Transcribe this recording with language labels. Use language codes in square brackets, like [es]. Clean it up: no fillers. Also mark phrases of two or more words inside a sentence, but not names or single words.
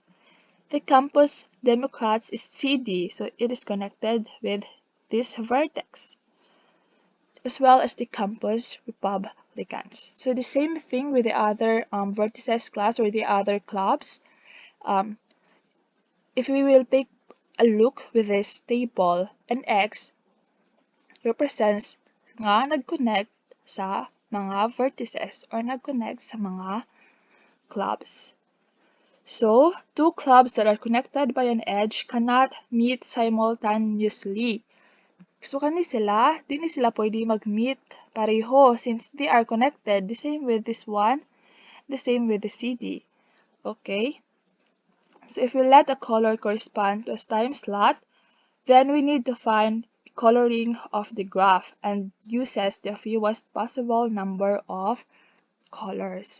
[en] The Campus Democrats is CD, so it is connected with this vertex, as well as the Campus Republicans. So the same thing with the other vertices class or the other clubs. If we will take a look with this table, an X represents [tl] nga nag-connect sa mga vertices or nag-connect sa mga clubs. [en] So, two clubs that are connected by an edge cannot meet simultaneously. So, [tl] di sila pwede mag-meet pareho since they are connected. [en] The same with this one, the same with the CD. Okay? So, if we let a color correspond to a time slot, then we need to find coloring of the graph and uses the fewest possible number of colors.